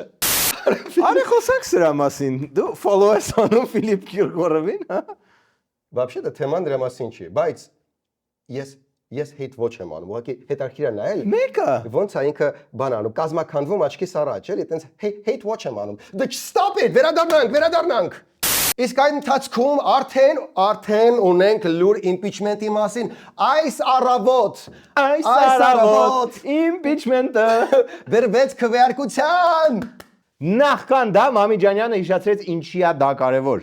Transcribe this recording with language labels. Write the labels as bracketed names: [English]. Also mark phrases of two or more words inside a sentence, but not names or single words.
[Armenian] Արի խոսանք սրա մասին։ Դու follow ես անում Ֆիլիպ Կիրկորովին, հա։ Вообще-то թեման դրա մասին չի, բայց ես ես hate ոչ եմ անում, ուղղակի հետաքրքիր է նայել։ Մեկը ոնց է ինքը բան անում, կազմակերպվում աչքիս առաջ, էլի, այտենց hate ոչ եմ անում։ Դե [English] stop it, [Armenian] վերադառնանք։ Իսկ այն ընթացքում արդեն ունենք լուր impeachment-ի մասին։ Այս առավոտ impeachment-ը վերվեց քվեարկության։ Նախքան դա Մամիջանյանը հիշեցրեց ինչի է դա կարևոր։